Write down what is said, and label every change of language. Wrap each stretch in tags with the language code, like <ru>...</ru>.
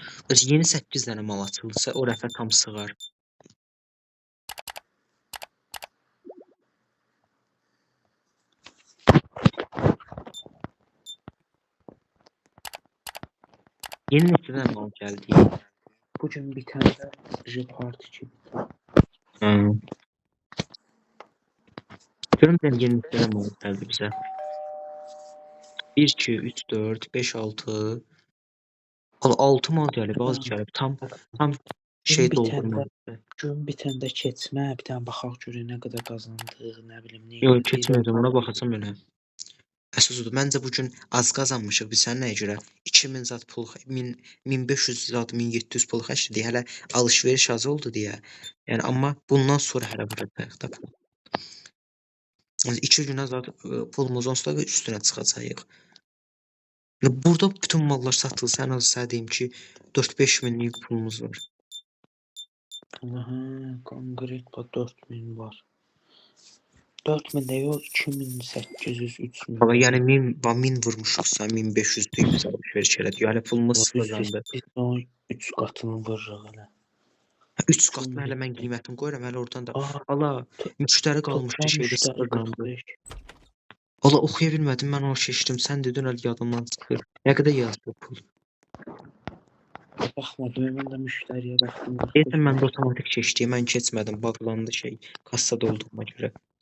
<az>Biz yeni 8 dənə mal açılırsa, o rəfə tam sığar. Yeni neçə dənə mal gəldi?</az> <tr>Bugün bir tane de report için.</tr> <az>Görüm</az> <tr>ben</tr> <az>yeni neçə dənə mal gəldi bizə. 1, 2, 3, 4, 5, 6. 6 mal gəlib, az gəlib. Tam şey</az> <tr>bir tane de</tr> <az>doldurmadı. gün</az> <tr>bir tane de</tr> <az>keçmə, bir tane baxaq görək nə qədər qazandıq, nə bilim nə. Yox, keçməyəcəm, ona baxacam elə. Əsas odur. Məncə bugün az qazanmışıq. Biz sən nəyə görə? 2000 zat pul, 1500 zat, 1700 pul xərclədik. Hələ alış-veriş az oldu deyə. Yəni amma bundan sonra hələ vuracağıq da pul. 2 günə zat pulumuz onsuz da üstünə çıxacağıq. Burada bütün mallar satılsa ən az sənə deyim ki 4-5 minlik pulumuz var. Aha, konkret 4000 var. 4000 də yox, 2800, 3000. Amma yəni 1000 vurmuşuqsa 1500-də biz alış-veriş elədik. Yəni pulumuz sıfırlandı. Biz onun 3 qatını vururuq elə. 3 qatını hələ mən qiymətini qoyuram, hələ oradan da. Ala, müştəri qalmışdı şeydə sıfırlandı. Ala oxuya bilmədim, mən onu keçdim. Sən dedin əl yadımdan çıxır. Nə qədər yazdı pul? Baxmadım, mən də müştəriyə baxdım. Deyəsən mən də otomatik keçdi, mən keçmədim, bağlandı şey, kassada olduğuma görə.</az>